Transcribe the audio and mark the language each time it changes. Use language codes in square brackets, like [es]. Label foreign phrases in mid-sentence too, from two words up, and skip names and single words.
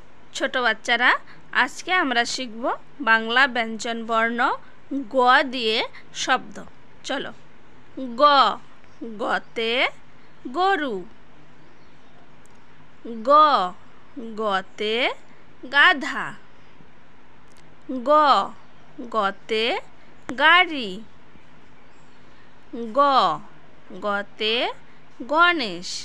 [bn] ছোট বাচ্চারা, আজকে আমরা শিখব বাংলা ব্যঞ্জন বর্ণ গ দিয়ে শব্দ। চলো। গ, গতে গরু। গ, গতে গাধা। গ, গতে গাড়ি। গ, গতে গণেশ।